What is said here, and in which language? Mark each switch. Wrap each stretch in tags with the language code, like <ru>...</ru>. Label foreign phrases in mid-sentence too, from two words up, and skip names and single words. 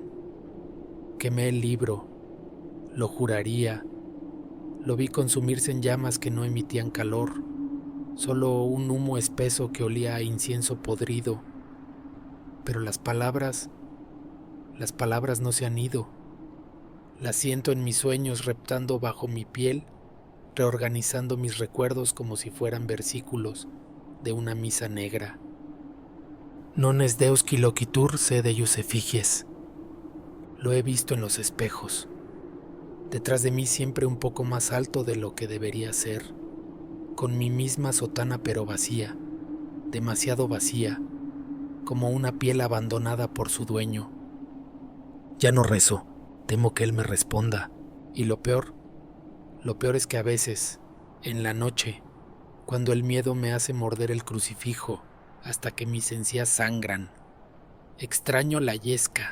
<es>Quemé el libro, lo juraría, lo vi consumirse en llamas que no emitían calor, solo un humo espeso que olía a incienso podrido. Pero las palabras no se han ido. Las siento en mis sueños reptando bajo mi piel, reorganizando mis recuerdos como si fueran versículos de una misa negra.</es> <la>Non es Deus qui loquitur sed eius effigies.</la> <es>Lo he visto en los espejos. Detrás de mí siempre un poco más alto de lo que debería ser, con mi misma sotana pero vacía, demasiado vacía, como una piel abandonada por su dueño. Ya no rezo, temo que él me responda, y lo peor es que a veces, en la noche, cuando el miedo me hace morder el crucifijo hasta que mis encías sangran, extraño la Yesca.</es>